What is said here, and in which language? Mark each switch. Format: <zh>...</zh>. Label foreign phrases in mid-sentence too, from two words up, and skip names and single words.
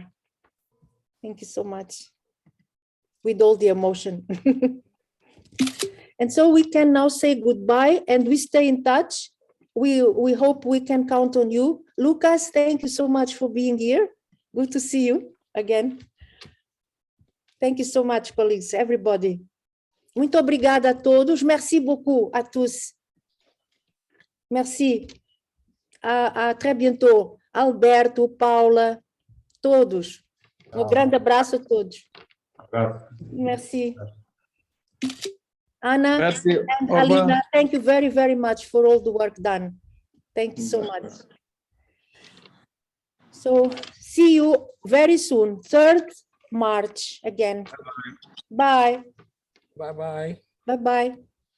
<en>Thank you so much. With all the emotion. And so we can now say goodbye and we stay in touch. We hope we can count on you. Lucas, thank you so much for being here. Good to see you again. Thank you so much, colleagues, everybody.</en> <pt>Muito obrigada a todos.</pt> <fr>Merci beaucoup à tous. Merci. À très bientôt.</fr> <pt>Alberto, Paula, todos. Grande abraço a todos.</pt> <fr>Merci. Anna Merci.</fr> <en>and Alina, thank you very, very much for all the work done. Thank you so much. So see you very soon, 3rd March again. Bye. Bye-bye. Bye-bye.</en>